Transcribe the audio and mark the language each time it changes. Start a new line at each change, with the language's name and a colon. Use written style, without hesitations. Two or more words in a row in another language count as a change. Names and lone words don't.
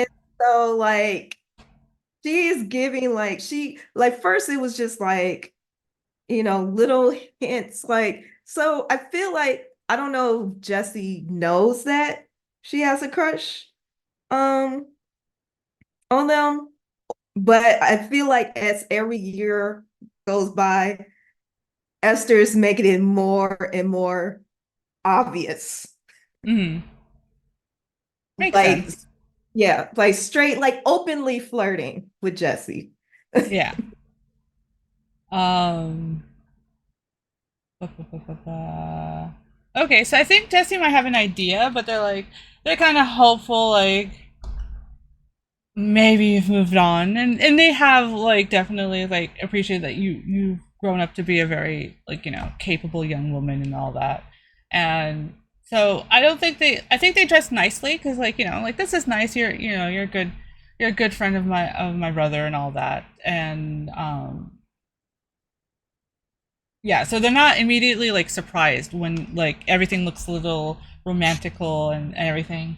English: And So like she's giving like she like first it was just like, little hints like so I feel like I don't know if Jessie knows that she has a crush um on them, but I feel like as every year goes by, Esther is making it more and more obvious. Hmm. Makes Like, sense. yeah, like straight, like openly flirting with Jessie. Yeah. Um. ba, ba, ba, ba, ba. Okay, so I think Jesse might have an idea, but they're kind of hopeful, like maybe you've moved on, and they have like definitely like appreciate that you've grown up to be a very like capable young woman and all that, and so I don't think I think they dress nicely because like like this is nice, you're a good friend of my brother and all that, and yeah, so they're not immediately like surprised when like everything looks a little romantical and everything.